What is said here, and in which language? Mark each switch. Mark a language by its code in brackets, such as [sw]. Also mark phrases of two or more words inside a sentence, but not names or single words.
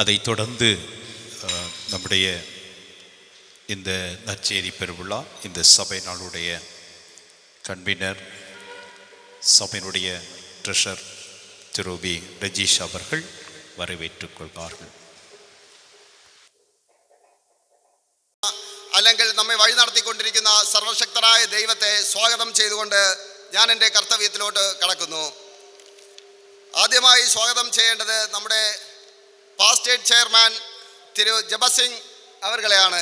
[ta] அதைத் தொடர்ந்து நம்முடைய இந்த நற்செய்தி பெருவிழா இந்த சபை நாளுடைய கன்வீனர் சபையினுடைய ட்ரெஷர் திரு பி ரஜீஷ் அவர்கள் வரவேற்றுக் கொள்வார்கள். [ml] അല്ലെങ്കിൽ നമ്മെ വഴി നടത്തിക്കൊണ്ടിരിക്കുന്ന സർവശക്തനായ ദൈവത്തെ സ്വാഗതം ചെയ്തുകൊണ്ട് ഞാൻ എൻ്റെ കർത്തവ്യത്തിലോട്ട് കടക്കുന്നു. ആദ്യമായി സ്വാഗതം ചെയ്യേണ്ടത് നമ്മുടെ പാസ്റ്റേറ്റ് ചെയർമാൻ തിരു ജബസിംഗ് അവർകളെയാണ്.